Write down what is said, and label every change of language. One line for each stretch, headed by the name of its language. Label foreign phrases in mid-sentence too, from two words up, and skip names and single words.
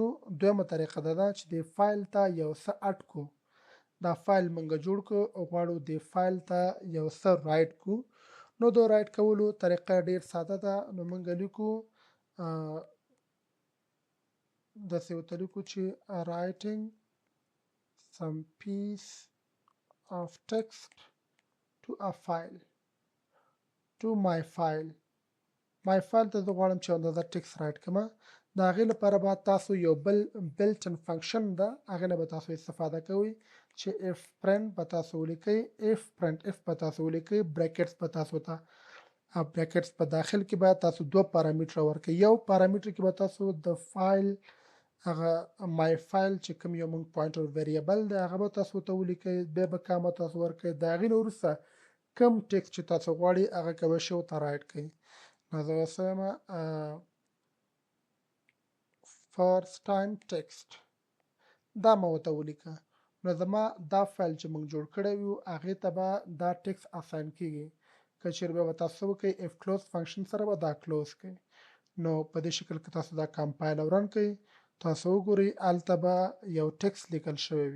Pashto: دویمه طریقه دا ده چې د فایل ته یو څه اډ کړو. دا فایل موږ جوړ کړو او غواړو د فایل ته یو څه رایټ کړو. نو د رایټ کولو طریقه ډیر ساده ده. نو موږ لیکو داسې ورته لیکو چې
English: writing some piece of text to a file to my file
Pashto: ته زه غواړم چې اندازه ټکس رایټ کړم. د هغې لپاره به تاسو یو بل
English: built-in function
Pashto: ده هغې نه به تاسو استفاده کوئ چې اف پرنټ به تاسو ولیکئ، اف پرنټ اف به تاسو ولیکئ، بریکټس به تاسو ته بریکټس په داخل کې به تاسو دوه پارامیټر ورکړئ. یو پارامیټر کې به تاسو د فایل هغه مای فایل چې کوم یو موږ پوینټر ویریبل دی هغه به تاسو ته ولیکئ، بیا به کامه تاسو ورکړئ. د هغې نه وروسته کوم ټکس چې تاسو غواړئ هغه کولی شئ ورته رایټ کړئ. نو زه وسم
English: first time text
Pashto: دا مو ورته ولیکه. نو زما دا فایل چې موږ جوړ کړی یو هغې ته به دا ټکس اساین کیږي. که چیرې به تاسو وکړئ
English: fclose function
Pashto: سره به دا کلوز کړئ. نو په دې شکل کې تاسو دا کمپایل او رن کړئ، تاسو وګورئ هلته به یو ټکس لیکل شوی وي.